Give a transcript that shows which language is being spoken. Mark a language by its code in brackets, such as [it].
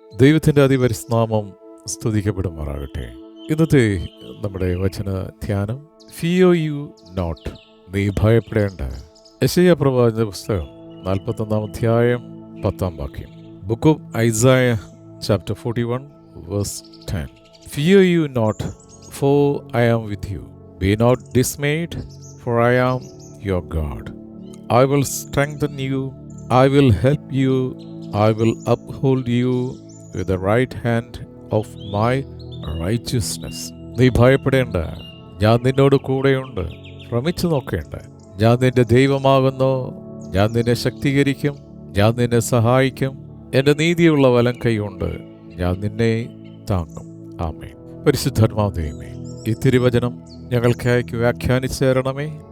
[ml] ദൈവത്തിൻ്റെ അതിപരിശുദ്ധനാമം സ്തുതിക്കപ്പെടുമാറാകട്ടെ. ഇന്നത്തെ നമ്മുടെ വചന ധ്യാനം, [en] fear you not, [ml] നീ ഭയപ്പെടേണ്ട. യെശയ്യാ പ്രവാചകന്റെ പുസ്തകം 41 അധ്യായം 10 വാക്യം. [en] Book of Isaiah chapter 41 verse 10. Fear you not, for I am with you. Be not dismayed, for I am your God. I will strengthen you, I will help you, I will uphold you with the right hand of my righteousness. [ml] നീ ഭയപ്പെടേണ്ട, ഞാൻ നിന്നോട് കൂടെയുണ്ട്. ശ്രമിച്ചു നോക്കേണ്ട, ഞാൻ നിന്റെ ദൈവമാകുന്നു. ഞാൻ നിന്നെ ശക്തീകരിക്കും, ഞാൻ നിന്നെ സഹായിക്കും. എൻ്റെ നീതിയുള്ള വലം കൈകൊണ്ട് ഞാൻ നിന്നെ താങ്ങും. ആമേൻ. പരിശുദ്ധാത്മാവേ, ഈ തിരുവചനം ഞങ്ങൾക്കായി വ്യാഖ്യാനിച്ചു തരണമേ.